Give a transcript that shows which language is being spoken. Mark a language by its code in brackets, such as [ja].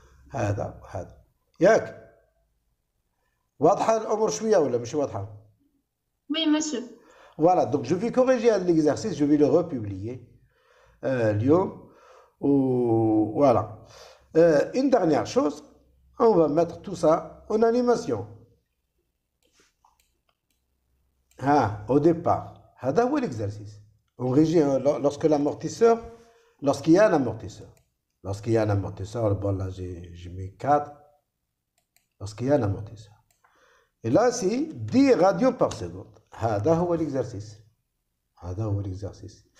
[ar] هذا ياك واضحة الأمور شوية ولا مش واضحة؟ [fr] Oui, monsieur. Voilà, donc je vais corriger l'exercice, je vais le republier اليوم. Voilà. Une dernière chose, on va mettre tout ça en animation. Au départ, هذا هو l'exercice. On régit lorsque l'amortisseur, lorsqu'il y a un amortisseur. Lorsqu'il y a un amortisseur, bon là j'ai mis 4. Lorsqu'il y a un amortisseur. Et là c'est 10 radians par seconde. [ar] هذا هو l'exercice. هذا هو l'exercice.